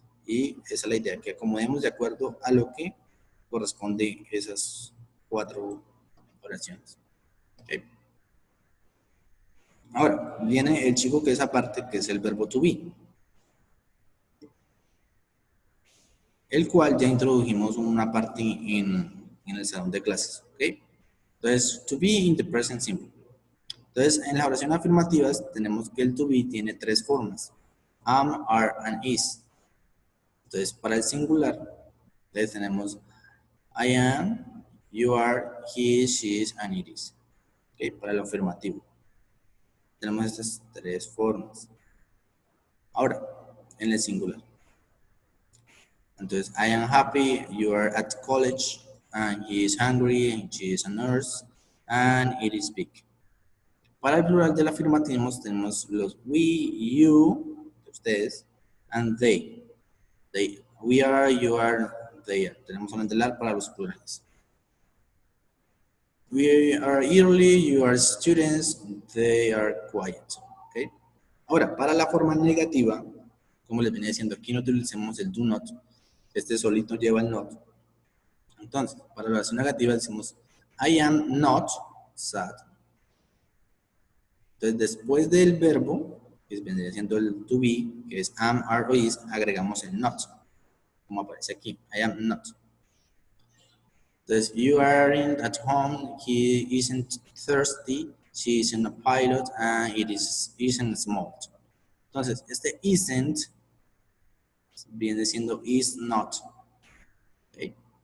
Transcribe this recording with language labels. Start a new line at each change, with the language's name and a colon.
Spanish: Y esa es la idea, que acomodemos de acuerdo a lo que corresponde esas 4 oraciones. Okay. Ahora, viene el chico que es aparte, que es el verbo to be, el cual ya introdujimos una parte en el salón de clases. ¿Okay?
English: Entonces, to be in the present simple.
Spanish: Entonces, en las oraciones afirmativas tenemos que el to be tiene 3 formas:
English: am, are, and is.
Spanish: Entonces, para el singular, entonces tenemos
English: I am, you are, he is, she is, and it is. ¿Okay?
Spanish: Para el afirmativo. Tenemos estas 3 formas. Ahora, en el singular.
English: Entonces, I am happy, you are at college, and he is hungry, and she is a nurse, and it is big.
Spanish: Para el plural del afirmativo tenemos los we, you, ustedes, and they.
English: We are, you are, they are.
Spanish: Tenemos solamente el are para los plurales.
English: We are early, you are students, they are quiet. ¿Okay?
Spanish: Ahora, para la forma negativa, como les venía diciendo, aquí no utilicemos el do not. Este solito lleva el not. Entonces, para la oración negativa decimos
English: I am not sad.
Spanish: Entonces, después del verbo, que vendría siendo el to be, que es am, are o is, agregamos el not, como aparece aquí.
English: I am not. Entonces, you aren't at home, he isn't thirsty, she isn't a pilot, and it isn't small.
Spanish: Entonces, este isn't viene siendo is not. Okay.